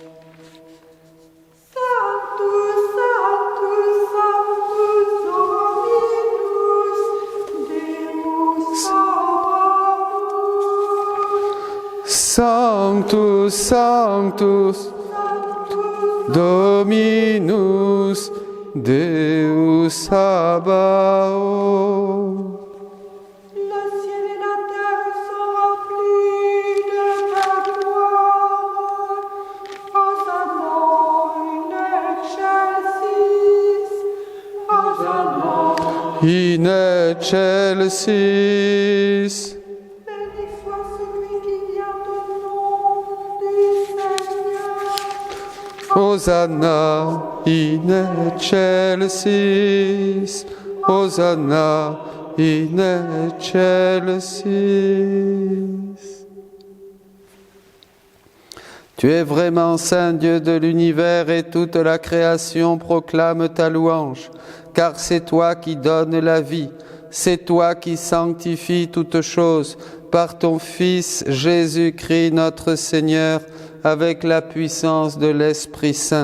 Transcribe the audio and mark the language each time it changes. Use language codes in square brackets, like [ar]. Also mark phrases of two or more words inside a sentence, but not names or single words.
[la] Sanctus, Sanctus, Dominus, Deus Sabaoth. [fr] Le ciel et la terre sont remplis de ta gloire. [la] Hosanna in excelsis. Hosanna In excelsis. [fr] Béni soit celui qui vient au nom du Seigneur. [la] Hosanna in excelsis. Hosanna in excelsis. [fr] Tu es vraiment saint Dieu de l'univers et toute la création proclame ta louange, car c'est toi qui donnes la vie, c'est toi qui sanctifies toutes choses par ton Fils Jésus-Christ notre Seigneur, avec la puissance de l'Esprit Saint.